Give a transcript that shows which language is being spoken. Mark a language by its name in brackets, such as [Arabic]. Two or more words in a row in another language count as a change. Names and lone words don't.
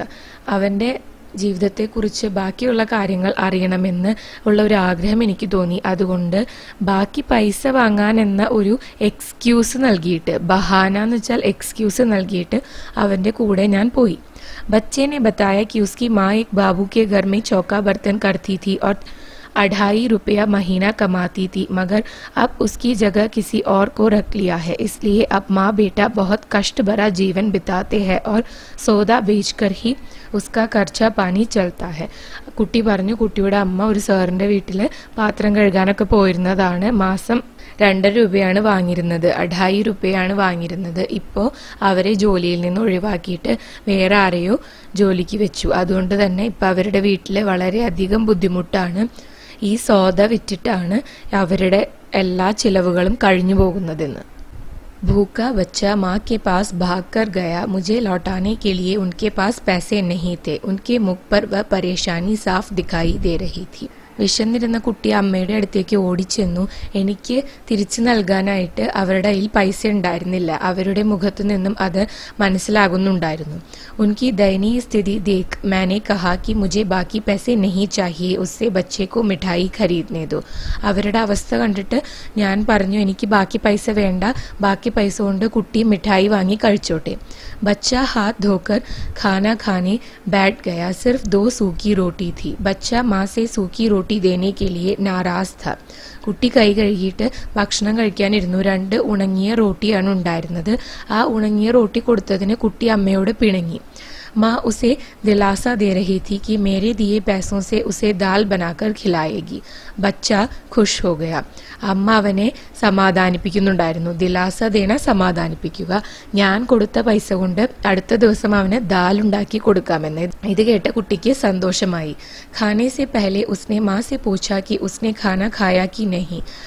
[Malayalam] അവൻ്റെ ജീവിതത്തെക്കുറിച്ച് ബാക്കിയുള്ള കാര്യങ്ങൾ അറിയണമെന്ന് ഉള്ള ഒരു ആഗ്രഹം എനിക്ക് തോന്നി. അതുകൊണ്ട് ബാക്കി പൈസ വാങ്ങാൻ എന്ന ഒരു എക്സ്ക്യൂസ് നൽകിയിട്ട്, ബഹാന എന്ന് വെച്ചാൽ എക്സ്ക്യൂസ് നൽകിയിട്ട് അവൻ്റെ കൂടെ ഞാൻ പോയി. [Hindi] बच्चे ने बताया कि उसकी माँ एक बाबू के घर में चौका बर्तन करती थी और 2.5 रुपया महीना कमाती थी, मगर अब उसकी जगह किसी और को रख लिया है, इसलिए अब माँ बेटा बहुत कष्ट भरा जीवन बिताते हैं और സോദാ बेचकर ही उसका खर्चा पानी चलता है. [Malayalam] കുട്ടി പറഞ്ഞു കുട്ടിയുടെ അമ്മ ഒരു സാറിന്റെ വീട്ടിൽ പാത്രം കഴുകാനൊക്കെ പോയിരുന്നതാണ്. മാസം 2 രൂപയാണ് വാങ്ങിയിരുന്നത്, 2.5 രൂപയാണ് വാങ്ങിയിരുന്നത്. ഇപ്പോൾ അവരെ ജോലിയിൽ നിന്ന് ഒഴിവാക്കിയിട്ട് വേറെ ആരെയോ ജോലിക്ക് വെച്ചു. അതുകൊണ്ട് തന്നെ ഇപ്പം അവരുടെ വീട്ടിൽ വളരെയധികം ബുദ്ധിമുട്ടാണ്. ഈ സോദ വിറ്റിട്ടാണ് അവരുടെ എല്ലാ ചിലവുകളും കഴിഞ്ഞു പോകുന്നതെന്ന്. [Hindi] भूखा बच्चा माँ के पास भाग कर गया. मुझे लौटाने के लिए उनके पास पैसे नहीं थे. उनके मुख पर वह परेशानी साफ दिखाई दे रही थी. [Malayalam] വിശന്നിരുന്ന കുട്ടി അമ്മയുടെ അടുത്തേക്ക് ഓടിച്ചെന്നു. എനിക്ക് തിരിച്ചു നൽകാനായിട്ട് അവരുടെ കയ്യിൽ പൈസ ഉണ്ടായിരുന്നില്ല. അവരുടെ മുഖത്തു നിന്നും അത് മനസ്സിലാകുന്നുണ്ടായിരുന്നു. [Hindi] उनकी दयनीय स्थिति देख मैंने कहा कि मुझे बाकी पैसे नहीं चाहिए, उससे बच्चे को मिठाई खरीदने दो. [Malayalam] അവരുടെ അവസ്ഥ കണ്ടിട്ട് ഞാൻ പറഞ്ഞു, എനിക്ക് ബാക്കി പൈസ വേണ്ട, ബാക്കി പൈസ കൊണ്ട് കുട്ടി മിഠായി വാങ്ങി കഴിച്ചോട്ടെ. [Hindi] बच्चा हाथ धोकर खाना खाने बैठ गया. सिर्फ 2 सूखी रोटी थी. बच्चा माँ से सूखी रोटी देने के लिए नाराज था. [Malayalam] കുട്ടി കൈ കഴുകിയിട്ട് ഭക്ഷണം കഴിക്കാനിരുന്നു. 2 ഉണങ്ങിയ റോട്ടിയാണ് ഉണ്ടായിരുന്നത്. ആ ഉണങ്ങിയ റോട്ടി കൊടുത്തതിന് കുട്ടി അമ്മയോട് പിണങ്ങി. [Hindi] माँ उसे दिलासा दे रही थी कि मेरे दिए पैसों से उसे दाल बनाकर खिलाएगी. बच्चा खुश हो गया. [Malayalam] അമ്മ അവനെ സമാധാനിപ്പിക്കുന്നുണ്ടായിരുന്നു. [Hindi] दिलासा देना [Malayalam] സമാധാനിപ്പിക്കുക. ഞാൻ കൊടുത്ത പൈസ കൊണ്ട് അടുത്ത ദിവസം അവന് ദാൽ ഉണ്ടാക്കി കൊടുക്കാമെന്ന്. ഇത് കേട്ട കുട്ടിക്ക് സന്തോഷമായി. [Hindi] खाने से पहले उसने माँ से पूछा कि उसने खाना खाया कि नहीं.